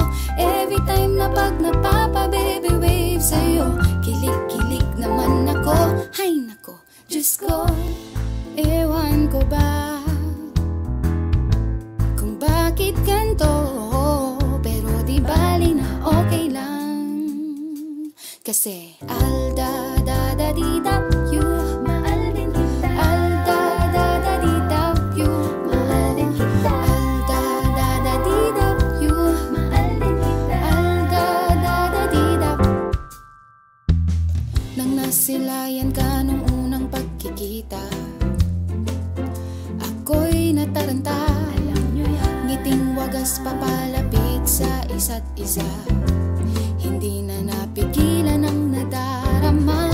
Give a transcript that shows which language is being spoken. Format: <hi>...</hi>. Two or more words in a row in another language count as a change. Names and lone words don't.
<en>Every time</en> <tl>na pag napapa-</tl> <en>baby wave</en> <tl>sa'yo, kilig-kilig naman ako. Hay nako, Diyos ko, ewan ko ba kung bakit ganito, pero di bali na okay lang. Kasi alda da da di da you, mahal din kita. Alda da da di da you, mahal din kita. Alda da da di da you, mahal din kita. Alda da da di da. Nang nasilayan ka nung unang pagkikita, ako'y nataranta. Ngiting wagas papalapit sa isa't isa, hindi na napigilan ang nadarama.</tl>